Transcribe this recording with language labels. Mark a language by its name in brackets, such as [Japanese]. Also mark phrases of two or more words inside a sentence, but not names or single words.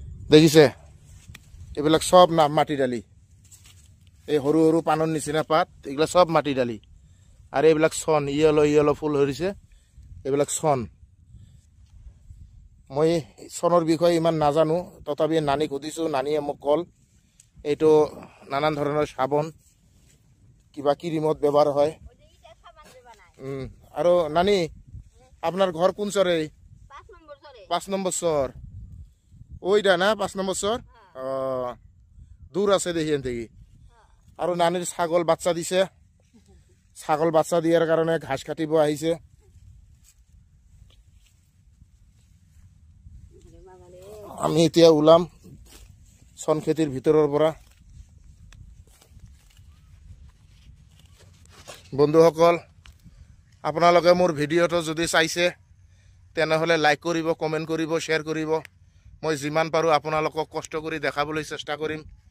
[Assamese] দেখিছে এইবিলাক সব মাটি দালি এই সৰু সৰু পানৰ নিচিনা পাত এগুলা সব মাটি দালি আৰু এইবিলাক সন ইয়েলো ফুল হৰিছে এইবিলাক সন মই সনৰ বিষয়ে ইমান নাজানো তথাপি নানি খুদিছো নানিয়ে মোক কল এইটো নানান ধৰণৰ সাবন কিবা ক্ৰীমত ব্যৱহাৰ হয় [Bangla] আৰু নানি আপনার ঘর কোন চরে 5 নম্বর চর ওইটা না 5 নম্বর চর দূর আছে দেখি থেকে আর নানির ছাগল বাচ্চা দিছে ছাগল বাচ্চা দিয়ার কারণে [Assamese] ঘাস কাটিব আহিছে আমি এতিয়া উলাম সন খেতির ভিতরের পৰা বন্ধুসকল আপোনালোকে মোৰ ভিডিওটো যদি চাইছে তেনেহলে লাইক কৰিব কমেন্ট কৰিব শেয়াৰ কৰিব মই যিমান পাৰো আপোনালোকক কষ্ট কৰি দেখাবলৈ চেষ্টা কৰিম